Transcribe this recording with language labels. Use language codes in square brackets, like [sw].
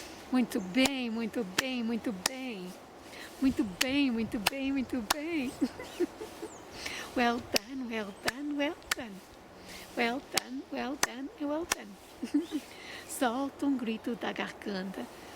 [pt] Muito bem, muito bem, muito bem. Muito bem, muito bem, muito bem. [en] Well done, well done, well done. Well done, well done, well done. [pt] Solta um grito da garganta.